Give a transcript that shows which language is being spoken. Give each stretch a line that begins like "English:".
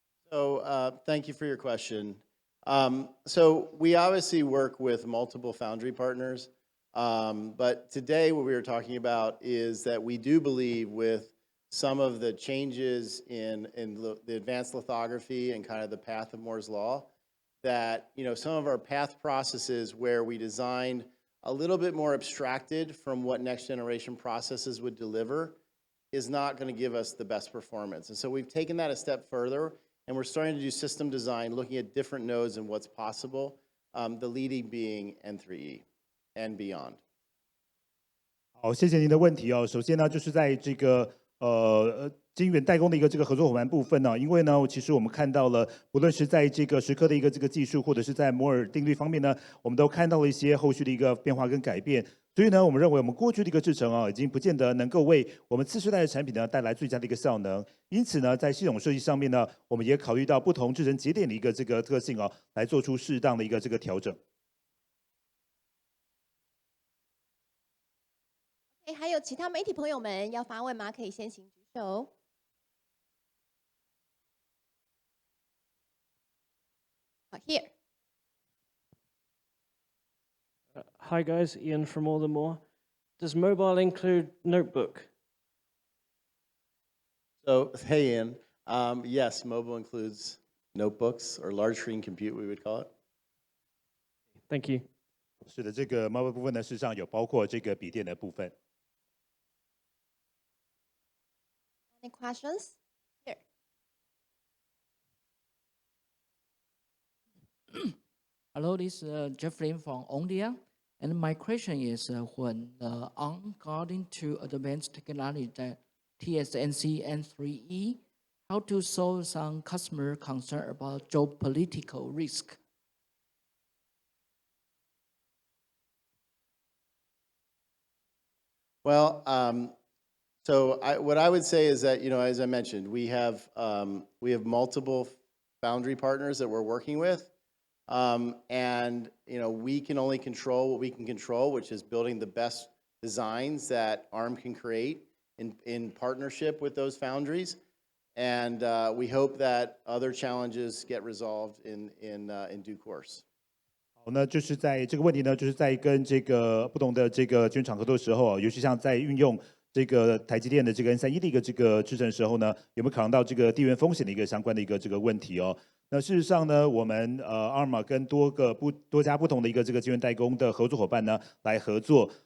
English: So thank you for your question. So we obviously work with multiple foundry partners, but today what we were talking about is that we do believe with some of the changes in the advanced lithography and kind of the path of Moore's law, that some of our path processes where we designed a little bit more abstracted from what next generation processes would deliver is not going to give us the best performance. And so we've taken that a step further, and we're starting to do system design, looking at different nodes and what's possible, the leading being N3E and beyond.
Chinese: 好，谢谢您的问题哦。首先呢，就是在这个晶圆代工的一个这个合作伙伴部分呢，因为呢，其实我们看到了，不论是在这个时刻的一个这个技术，或者是在摩尔定律方面呢，我们都看到了一些后续的一个变化跟改变。所以呢，我们认为我们过去的一个制程啊，已经不见得能够为我们次世代的产品呢带来最佳的一个效能。因此呢，在系统设计上面呢，我们也考虑到不同制程节点的一个这个特性啊，来做出适当的一个这个调整。还有其他媒体朋友们要发问吗？可以先行举手。
English: Here. Hi guys, Ian from Aldermore. Does mobile include notebook? So, hey Ian, yes, mobile includes notebooks or large screen compute, we would call it. Thank you.
Chinese: 是的，这个 mobile 部分呢，事实上有包括这个笔电的部分。
English: Any questions? Here. Hello, this is Jeffrey from Ondia. And my question is, when on going to advanced technology, the TSMC N3E, how to solve some customer concern about geopolitical risk? Well, what I would say is that, as I mentioned, we have multiple foundry partners that we're working with. And, we can only control what we can control, which is building the best designs that ARM can create in partnership with those foundries. And we hope that other challenges get resolved in due course.
Chinese: 好，那就是在这个问题呢，就是在跟这个不同的这个晶圆厂合作的时候，尤其像在运用这个台积电的这个 N31的一个这个制程的时候呢，有没有考量到这个地缘风险的一个相关的一个这个问题哦？那事实上呢，我们ARM 跟多家不同的一个这个晶圆代工的合作伙伴呢来合作。